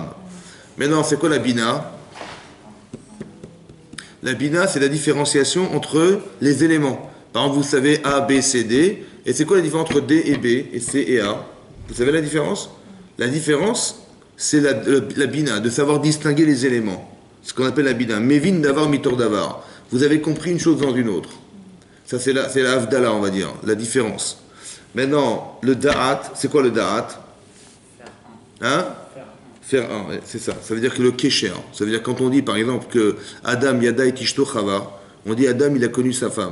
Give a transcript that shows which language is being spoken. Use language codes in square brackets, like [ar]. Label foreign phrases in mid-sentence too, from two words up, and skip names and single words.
[fr] Maintenant, c'est quoi la Bina? La Bina, c'est la différenciation entre les éléments. Par exemple, vous savez A, B, C, D. Et c'est quoi la différence entre D et B et C et A? Vous savez la différence? La différence, c'est la Bina, de savoir distinguer les éléments. Ce qu'on appelle la Bina. [he] מבין דבר מתוך דבר. [fr] Vous avez compris une chose dans une autre. Ça, c'est la Havdalah, on va dire, la différence. Maintenant, le Da'at, c'est quoi le Da'at? Hein? Faire un, ouais, c'est ça. Ça veut dire que le Kesher, ça veut dire quand on dit par exemple que [he] אדם ידע את אשתו חוה, [fr] on dit Adam il a connu sa femme.